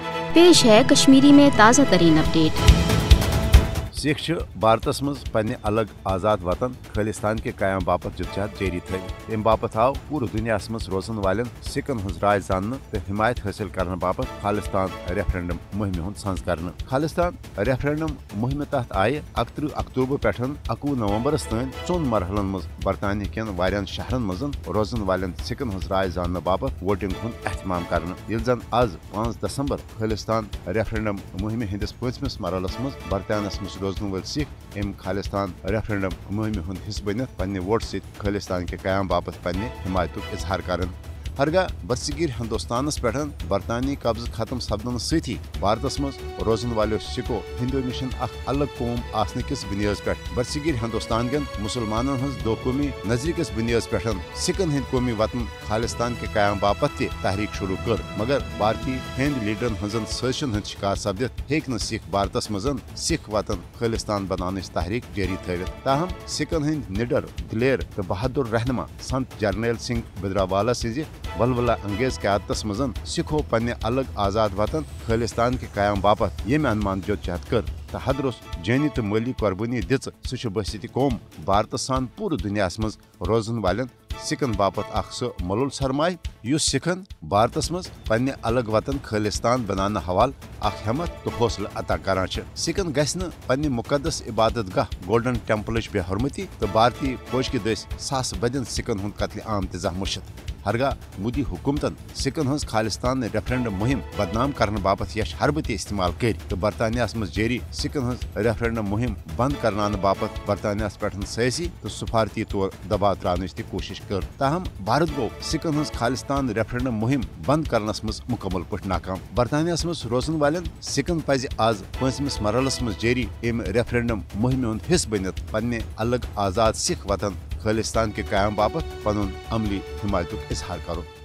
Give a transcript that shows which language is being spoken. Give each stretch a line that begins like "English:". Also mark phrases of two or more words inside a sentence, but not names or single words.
Hindi: पेश है कश्मीरी में ताज़ा तरीन अपडेट।
Kashmiri: सिख भारतस मज पन्ने अलग आजाद वतन खालिस्तान के कायम बापत जिदजहद जारी थवित। अम बापत आव पूरे दुनिया मज रोजन वाले सिखन हज राय जान तो हिमायत हासिल करने बापत खालिस्तान रेफरेंडम मुहिम हूं संज कर। खालिस्तान रेफरेंडम मुहिम तहत आय 31 अक्टूबर पे 21 नवंबर तन 4 मरहलन मज बरतानिया कन वारियान शहरन मज रोजन वाले सिखन हज राय जान बापत वोटिंग हूं एहतमाम कर। जन आज 5 दिसंबर खालिस्तान रेफरेंडम मुहिम हंदिस 5वें मरहलस मज बरतानिया मज रोजन वल सिख अम खालिस्तान रेफरेंडम मुहिम हूं हिस्स बनित पन्ने वोट से खालिस्तान के कयाम बापत पन्ने हिमायतुक इजहार कर। हरगा बरसगीर हिंदुस्तानस पे बरतानी कब्ज खत्म सपदन सती भारतस मज रोजन वालो सिखो हिंदो निश अलग कौम आसने किस बुनियाद पे बरसगीर हिंदुस्तान कन मुसलमानन हज दो कौमी नजरी किस बुनियाद पे सिखन हिंद कौमी वतन खालिस्तान के कयाम बापत तहरीक शुरू कर। मगर भारतीय हिंद लीडरन हजन साजिशन हंद शिकार सपदित हेक न सिख भारतस मज सिख वतन खालिस्तान बनाने तहरीक जारी थवित। ताहम सिखन हिंद निडर दिलेर तो बहादुर रहनमा संत जर्नैल सिंह बिद्रावाला सज वलवला अंगेज क्यादतस मजन सिखो पन्ने अलग आजाद वतन खालिस्तान के कायम बापत ये अनुमान जोदजहद कर तो हदरोस जानी तो माली कुर्बानी दिच सह बसती कौम भारत सान पूरे दुनिया मज रोजन वाले सिखन बापत सह मलुल सरमाय युस सिखन भारतस मज पन्ने अलग वतन खालिस्तान बनाने हवाल हिम्मत तो हौसला अता करान। सिखन गस न पन्ने मुकद्दस इबादत गाह गोल्डन टेम्पल बेहरमती तो भारतीय फौज के दस सास बदन सिखन हूं कत्ल आम तजा मुर्शद। हरगा मोदी हुकूमतन सिखन हज खालिस्तान रेफरेंडम मुहिम बदनाम करने बापत यश हरबत इस्तेमाल कर तो बरतानिया मज जारी सिखन हज रेफरेंडम मुहिम बंद करने बापत बरतानिया पे सियासी तो सफारती तौर दबाव त्रान कोशिश कर। ताहम भारत गो सिखन हज खालिस्तान रेफरेंडम मुहिम बंद करनस मज मुकम्मल पट नाकाम। बरतानिया मज रोजन वाले सिखन पज आज 5वें मरहलस मज जारी अम रेफरेंडम मुहिम हूं हिस्स बनित पन्ने अलग आजाद सिख वतन खालिस्तान के कायम बापत पनुन अमली हिमायतुक इजहार करो।